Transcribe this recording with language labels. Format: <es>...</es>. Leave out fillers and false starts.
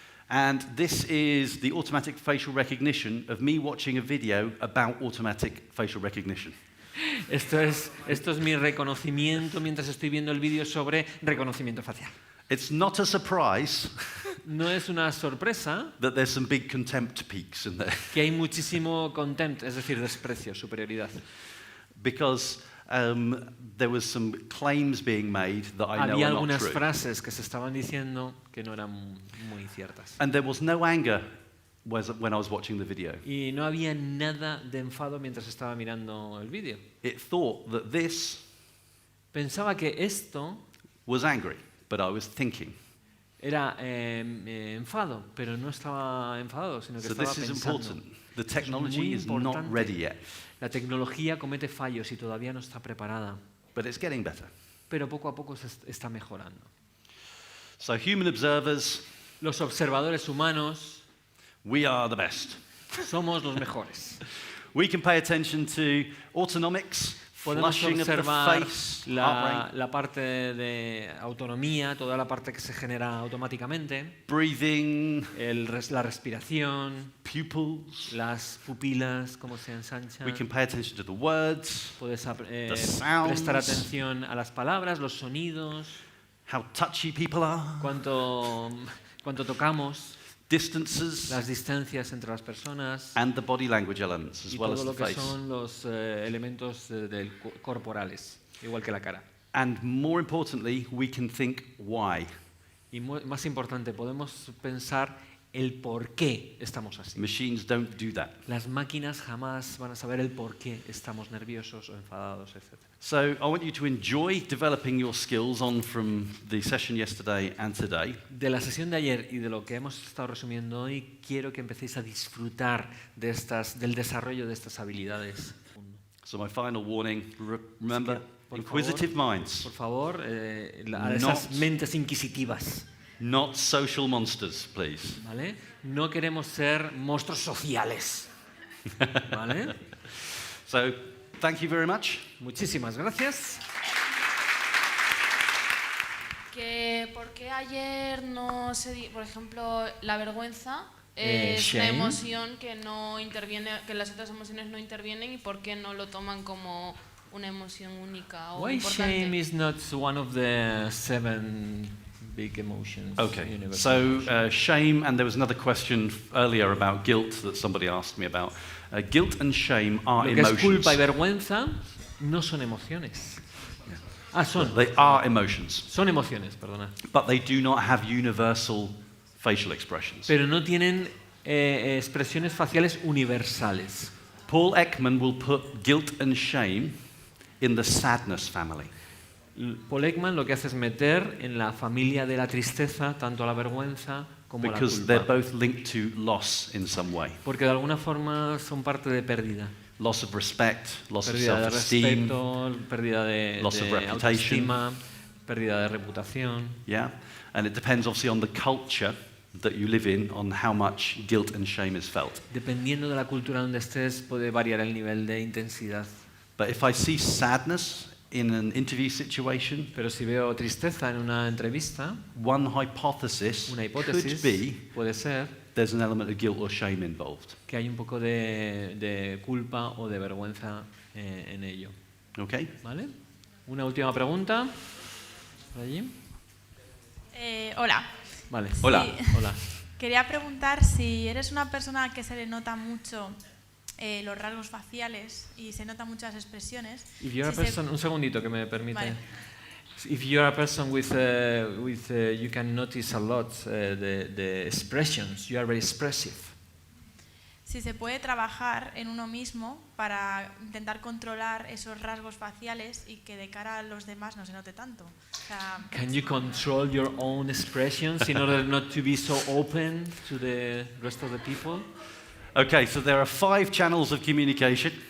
<en>And this is the automatic facial recognition of me watching a video about automatic facial recognition.</en> <es>Esto es mi reconocimiento mientras estoy viendo el vídeo sobre reconocimiento facial.</es> <en>It's not a surprise</en> <es>No es una sorpresa</es> <en>that there's some big contempt peaks in there,</en> <es>que hay muchísimo contempt, es decir, desprecio, superioridad.</es> <en>because there was some claims being made that I know</en> <es>Había</es> <en>are not</en> <es>algunas</es> <en>true.</en> <es>frases que se estaban diciendo que no eran muy ciertas.</es> <en>And there was no anger when I was watching the video.</en> <es>Y no había nada de enfado mientras estaba mirando el vídeo.</es> <en>It thought that this</en> <es>Pensaba que esto</es> <en>was angry, but I was thinking.</en> <es>era enfado, pero no estaba enfadado, sino que</es> <en>So</en> <es>estaba</es> <en>this is</en> <es>pensando.</es> <en>important. The</en> <es>muy</es> <en>technology is not</en> <es>importante.</es> <en>ready yet,</en> <es>La tecnología comete fallos y todavía no está preparada,</es> <en>but it's getting better.</en> <es>pero poco a poco se está mejorando.</es> <en>So human observers,</en> <es>Los observadores humanos</es> <en>we are the best.</en> <es>somos los mejores.</es> <en>We can pay attention to autonomics,</en> <es>Podemos</es> <en>flushing of the</en> <es>observar</es> <en>face, heart rate,</en> <es>la parte de autonomía, toda la parte que se genera automáticamente,</es> <en>breathing,</en> <es>la respiración,</es> <en>pupils.</en> <es>las pupilas, cómo se ensanchan.</es> <en>We can pay attention to the words,</en> <es>Puedes</es> <en>the sounds.</en> <es>prestar atención a las palabras, los sonidos,</es> <en>how touchy people are,</en> <es>cuánto tocamos,</es> <en>distances,</en> <es>las distancias entre las personas</es> <en>and the body language elements as</en> <es>y</es> <en>well as</en> <es>todo</es> <en>the</en> <es>lo que</es> <en>face.</en> <es>son los elementos corporales, igual que la cara.</es> <en>And more importantly, we can think why.</en> <es>Y más importante, podemos pensar el por qué estamos así.</es> <en>Machines don't do that.</en> <es>Las máquinas jamás van a saber el por qué estamos nerviosos o enfadados, etc.</es> <en>So I want you to enjoy developing your skills on from the session yesterday and today.</en> <es>De la sesión de ayer y de lo que hemos estado resumiendo hoy, quiero que empecéis a disfrutar del desarrollo de estas habilidades.</es> <en>So my final warning, remember,</en> <es>Por</es> <en>inquisitive minds,</en> <es>Por favor, a esas mentes inquisitivas,</es> <en>not social monsters, please.</en> <es>¿vale? No queremos ser monstruos sociales, ¿vale?</es> <en>So thank you very much.</en> <es>Muchísimas gracias. ¿Por qué ayer no se por ejemplo, la vergüenza es una</es> <en>shame.</en> <es>emoción que no interviene, que las otras emociones no intervienen, y por qué no lo toman como una emoción única o</es> <en>Why</en> <es>importante.</es> <en>shame is not one of the 7 big emotions? Okay, universal so shame, and there was another question earlier about guilt that somebody asked me about. Guilt and shame are</en> <es>Lo que es</es> <en>emotions.</en> <es>culpa y vergüenza no son emociones. Ah, son.</es> <en>They are emotions,</en> <es>Son emociones, perdona.</es> <en>but they do not have universal facial expressions.</en> <es>Pero no tienen expresiones faciales universales.</es> <en>Paul Ekman will put guilt and shame in the sadness family.</en> <es>Paul Ekman lo que hace es meter en la familia de la tristeza tanto la vergüenza como la</es> <en>Because they're</en> <es>culpa.</es> <en>both linked to loss in some way.</en> <es>Porque de alguna forma son parte de pérdida.</es> <en>Loss of respect, loss of</en> <es>Pérdida de</es> <en>self-esteem,</en> <es>respeto, pérdida de</es> <en>loss of reputation.</en> <es>autoestima, pérdida de reputación.</es> <en>yeah? And it depends obviously on the culture that you live in, on how much guilt and shame is felt.</en> <es>Dependiendo de la cultura donde estés, puede variar el nivel de intensidad.</es> <en>But if I see sadness in an interview situation,</en> <es>Pero si veo tristeza en una entrevista,</es> <en>one hypothesis</en> <es>una</es> <en>could</en> <es>hipótesis</es> <en>be</en> <es>puede ser</es> <en>there's an element of guilt or shame involved.</en> <es>que hay un poco de culpa o de vergüenza en ello.</es> <en>Okay?</en> <es>¿Vale? Una última pregunta. ¿Por allí? Hola. Vale. Hola. Hola. Quería preguntar si eres una persona que se le nota mucho los rasgos faciales y se notan muchas expresiones.</es> <en>If you're a</en> <es>si se- person, un segundito que me permite. Vale.</es> <en>If you're a person with you can notice a lot the expressions. You are very expressive.</en> <es>Si se puede trabajar en uno mismo para intentar controlar esos rasgos faciales y que de cara a los demás no se note tanto. O sea,</es> <en>Can you control your own expressions in order not to be so open to the rest of the people? Okay, so there are 5 channels of communication.</en>